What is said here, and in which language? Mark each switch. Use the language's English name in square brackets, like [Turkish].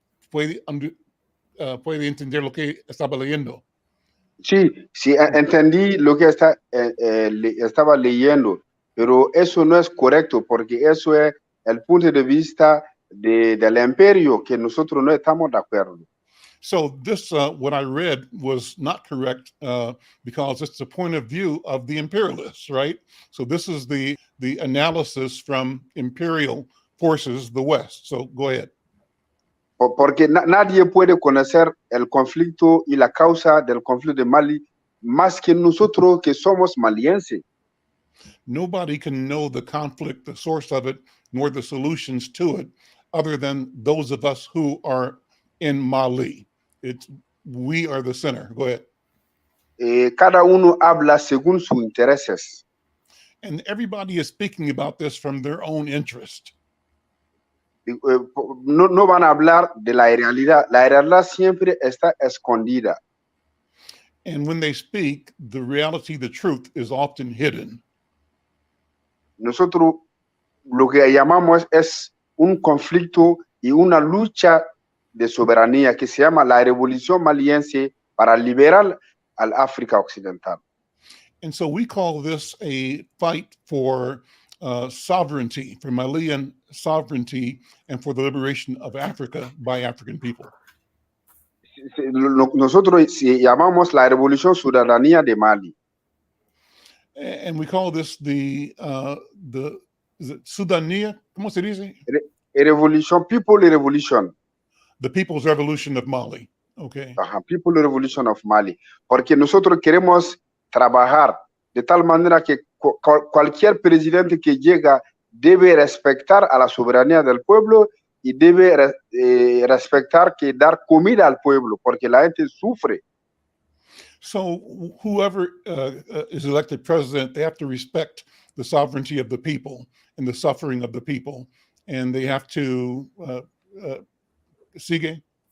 [Spanish] Puede entender lo que estaba leyendo. Sí, sí, entendí lo que estaba leyendo, pero eso no es correcto, porque eso es el punto de vista del imperio que nosotros no estamos de acuerdo. [English] So this, what I read was not correct because it's the point of view of the imperialists, right? So this is the analysis from imperial forces, the West. So go ahead. [Spanish] Porque nadie puede conocer el conflicto y la causa del conflicto de Mali más que nosotros que somos malienses. [English] Nobody can know the conflict, the source of it, nor the solutions to it, other than those of us who are in Mali. We are the center. Go ahead. [Spanish] Cada uno habla según sus intereses. [English] And everybody is speaking about this from their own interest. [Spanish] No van a hablar de la realidad. La realidad siempre está escondida. [English] And when they speak, the reality, the truth is often hidden. [Spanish] Nosotros lo que llamamos es un conflicto y una lucha de soberanía que se llama la revolución maliense para liberar al África Occidental. [English] And so we call this a fight for sovereignty, for Malian sovereignty, and for the liberation of Africa by African people. [Spanish] nosotros llamamos la Revolución Ciudadanía de Mali. [English] And we call this the is it Sudanía? [Spanish] ¿Cómo se dice? [English] Revolution, People Revolution. The People's Revolution of Mali. Okay. People Revolution of Mali. [Spanish] Porque nosotros queremos trabajar de tal manera que cualquier presidente que llega debe respetar a la soberanía del pueblo y debe respetar que dar comida al pueblo, porque la gente sufre. [English] So whoever is elected president, they have to respect the sovereignty of the people and the suffering of the people, and they have to [Spanish] sigue.